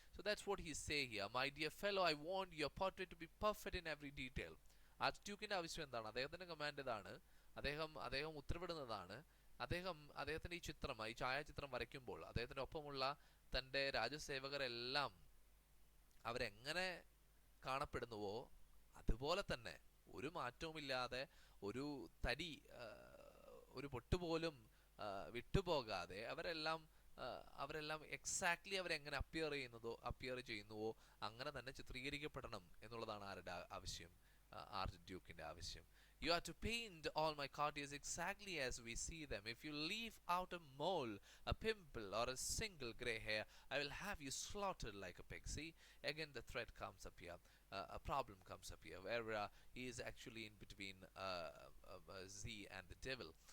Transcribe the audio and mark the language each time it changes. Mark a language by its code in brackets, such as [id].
[en] So that's what he say here. My dear fellow, I want your portrait to be perfect in every detail. [ml] ആർച്ച്ഡ്യൂക്കിന്റെ ആവശ്യം എന്താണ്? അദ്ദേഹത്തിന്റെ command ഇതാണ്. അദ്ദേഹം ഉത്തരവിടുന്നതാണ്. അദ്ദേഹത്തിന്റെ ഈ ചിത്രം, ഈ ഛായാചിത്രം വരയ്ക്കുമ്പോൾ അദ്ദേഹത്തിന്റെ ഒപ്പമുള്ള തന്റെ രാജസേവകരെല്ലാം അവരെങ്ങനെ കാണപ്പെടുന്നുവോ അതുപോലെ തന്നെ ഒരു മാറ്റവുമില്ലാതെ, ഒരു തരി ഒരു പൊട്ടുപോലും വിട്ടുപോകാതെ അവരെല്ലാം എക്സാക്ട്ലി അവരെങ്ങനെ അപ്പിയർ ചെയ്യുന്നുവോ അങ്ങനെ തന്നെ ചിത്രീകരിക്കപ്പെടണം എന്നുള്ളതാണ് ആരുടെ ആവശ്യം? ആർച്ച് ഡ്യൂക്കിന്റെ ആവശ്യം. [en] You are to paint all my courtiers exactly as we see them. If you leave out a mole, a pimple, or a single grey hair, I will have you slaughtered like a pig. See, again the threat comes up here. A problem comes up here where he is actually in between Z and the devil.